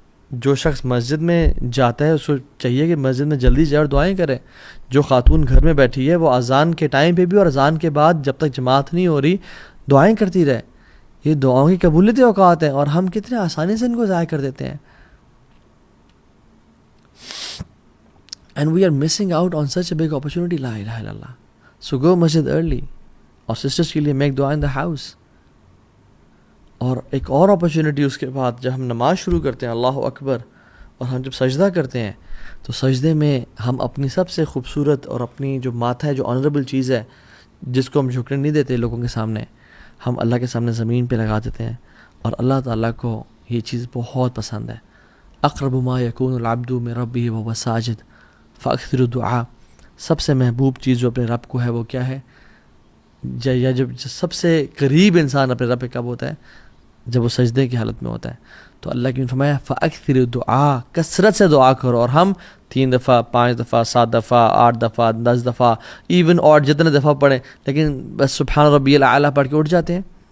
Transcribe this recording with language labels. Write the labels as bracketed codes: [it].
[ur] جو شخص مسجد میں جاتا ہے اس کو چاہیے کہ مسجد میں جلدی جائے اور دعائیں کرے. جو خاتون گھر میں بیٹھی ہے وہ اذان کے ٹائم پہ بھی اور اذان کے بعد جب تک جماعت نہیں ہو رہی دعائیں کرتی رہے. یہ دعاؤں کی قبولیت اوقات ہیں اور ہم کتنے آسانی سے ان کو ضائع کر دیتے ہیں. [en] And we are missing out on such a big opportunity. [ar] La ilaha illallah. [en] So go masjid early. [ur] اور سسٹرس کے لیے [en] make dua in the house. [ur] اور ایک اور اپرچونیٹی اس کے بعد جب ہم نماز شروع کرتے ہیں اللہ اکبر, اور ہم جب سجدہ کرتے ہیں تو سجدے میں ہم اپنی سب سے خوبصورت اور اپنی جو ماتھا ہے, جو آنریبل چیز ہے جس کو ہم جھکنے نہیں دیتے لوگوں کے سامنے, ہم اللہ کے سامنے زمین پہ لگا دیتے ہیں. اور اللہ تعالیٰ کو یہ چیز بہت پسند ہے. [ar] اقرب ما یکون العبد من ربہ وهو ساجد فاکثر الدعاء. [ur] سب سے محبوب چیز جو اپنے رب کو ہے وہ کیا ہے, یا جب سب سے قریب انسان اپنے رب پہ کب ہوتا ہے, جب وہ سجدے کی حالت میں ہوتا ہے. تو اللہ کی فرمایا [ar] فاکثر الدعاء, [ur] کثرت سے دعا کرو. اور ہم 3 دفعہ 5 دفعہ 7 دفعہ 8 دفعہ 10 دفعہ ایون اور جتنے دفعہ پڑھیں, لیکن بس [ar] سبحان ربی الاعلیٰ [ur] پڑھ کے اٹھ جاتے ہیں.